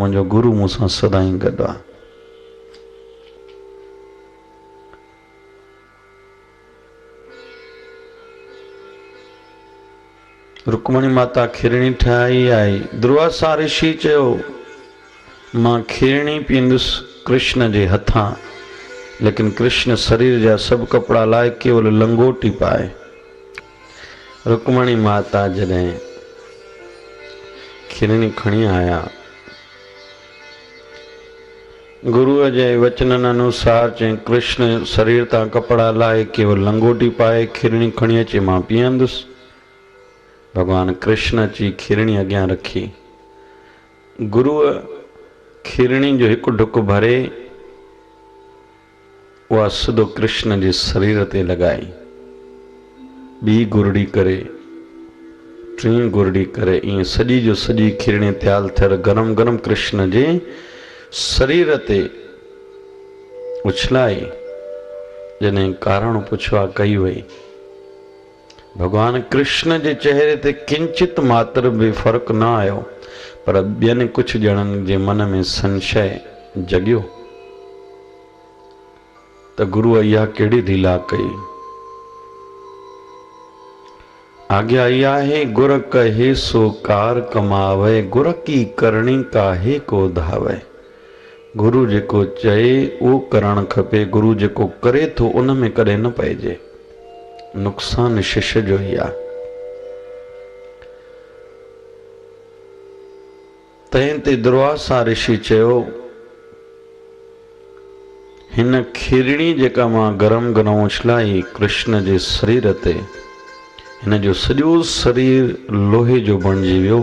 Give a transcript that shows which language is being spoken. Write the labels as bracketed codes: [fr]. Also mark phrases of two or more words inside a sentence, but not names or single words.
[sd] मुंहिंजो गुरू मूंसां सदाई गॾु आहे। रुक्मणी माता खीरणी ठाही आई। दुर्वासा ऋषि चयो मां खीरणी पींदुसि कृष्ण जे हथां, लेकिन कृष्ण शरीर जा सब कपड़ा लाए केवल लंगोटी पाए। रुक्मणी माता जॾहिं खीरणी खणी आया, गुरुअ जे वचनन अनुसार चई कृष्ण शरीर तां कपड़ा लाए केवल लंगोटी पाए, खीरणी खणी अचे मां पीअंदुसि। भगवान कृष्ण अची खीरणी अॻियां रखी। गुरुअ खीरणी जो हिकु ढुक भरे उहा सिधो कृष्ण जे शरीर ते लॻाई। ॿी गुरड़ी करे, टी गुरड़ी करे, ईअं सॼी जो सॼी खीरणी तयारु थियल गरम गरम कृष्ण जे शरीर ते उछलाई। जॾहिं कारण पुछवा कई वई, भगवान कृष्ण जे चेहरे ते किंचित मात्र बि फर्क़ु न आयो, पर ॿियनि कुझु ॼणनि जे मन में संशय जगियो त गुरुअ इहा कहिड़ी लीला कई। आज्ञा इहा आहे, [pa] ਗੁਰ ਕਹੈ ਸੋ ਕਾਰ ਕਮਾਵੈ, ਗੁਰ ਕੀ ਕਰਣੀ ਕਾਹੇ ਕੋ ਧਾਵੈ। [sd] गुरु जेको चए उहो करणु खपे, गुरु जेको करे थो उन में कॾहिं न पइजे। नुक़सान शिष्य जो ही आहे। तंहिं ते दुर्वासा ऋषि चयो हिन खीरणी जेका मां गरम गरम उछलाई कृष्ण जे शरीर ते, हिन जो सॼो शरीर लोहे जो बणिजी वियो।